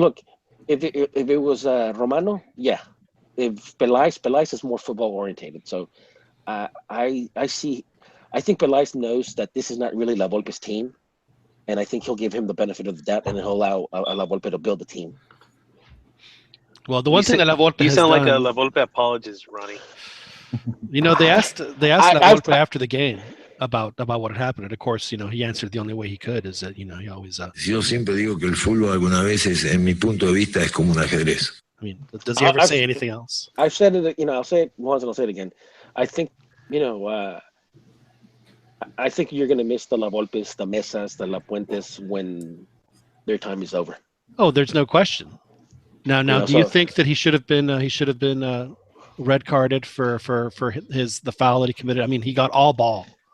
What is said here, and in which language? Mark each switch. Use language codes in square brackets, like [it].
[en] Look, if it was Romano, yeah. If Pelais is more football orientated, so I think Pelais knows that this is not really La Volpe's team, and I think he'll give him the benefit of the doubt, and he'll allow La Volpe to build the team. Well, the one thing that La Volpe You has sound like done, a La Volpe apologist, Ronnie. You know, they asked La Volpe after the game about what had happened, and of course, he answered the only way he could is that he always. [es] Yo siempre digo que el fútbol algunas veces, en mi punto de vista, es como un ajedrez. [en] I mean, does he ever say anything else? I've said it. I'll say it once and I'll say it again. I think I think you're going to miss the La Volpes, the Mesas, the La Puentes when their time is over. Oh, there's no question. Now, do you think that he should have been red carded for the foul that he committed? I mean, he got all ball.